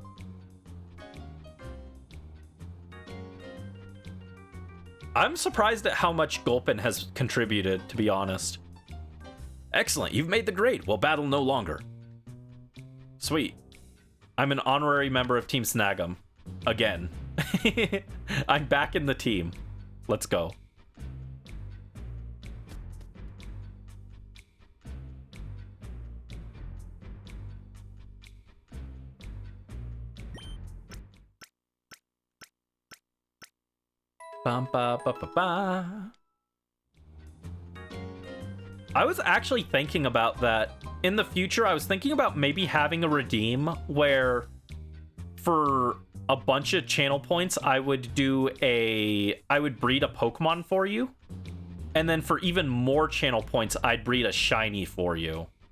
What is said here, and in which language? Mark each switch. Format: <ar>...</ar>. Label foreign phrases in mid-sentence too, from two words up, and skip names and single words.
<en>I'm surprised at how much Gulpin has contributed, to be honest. Excellent, you've made the grade. We'll battle no longer. Sweet. I'm an honorary member of Team Snag'em. Again. I'm back in the team. Let's go. Bum, ba, ba, ba, ba. I was actually thinking about that. In the future, I was thinking about maybe having a redeem where for a bunch of channel points, I would breed a Pokemon for you. And then for even more channel points, I'd breed a shiny for you.</en>